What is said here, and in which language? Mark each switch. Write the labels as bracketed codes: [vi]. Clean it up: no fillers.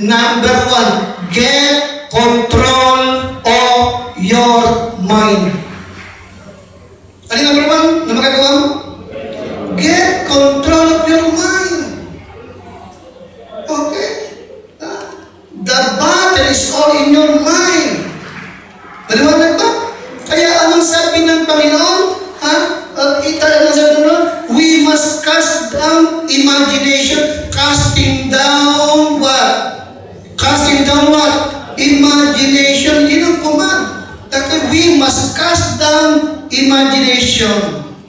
[en] Number one, get control of your mind. [tl] Ano yung [en] number one [tl] na magagawa mo? [en] Get control of your mind. Okay? The battle is all in your mind. [tl] Maliwanag ba? Kaya anong sabi ng Panginoon? Anong sabi ng Lord? [en] We must cast down imagination. Casting down what? Casting down what? Imagination. Yun ang command. Kaya we must cast down imagination.